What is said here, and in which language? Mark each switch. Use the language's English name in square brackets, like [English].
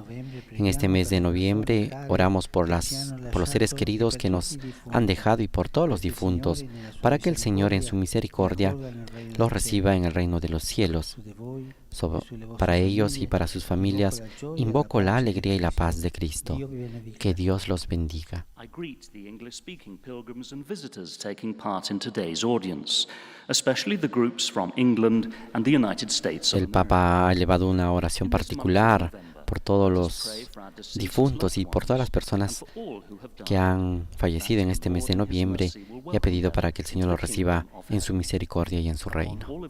[Spanish] En este mes de noviembre oramos por los seres queridos que nos han dejado y por todos los difuntos, para que el Señor en su misericordia los reciba en el reino de los cielos. Para ellos y para sus familias, invoco la alegría y la paz de Cristo. Que Dios los bendiga. [English] I greet the English-speaking pilgrims and visitors taking part in today's audience, especially the groups from England and the United States of [Spanish] El Papa ha elevado una oración particular por todos los difuntos y por todas las personas que han fallecido en este mes de noviembre y ha pedido para que el Señor los reciba en su misericordia y en su reino.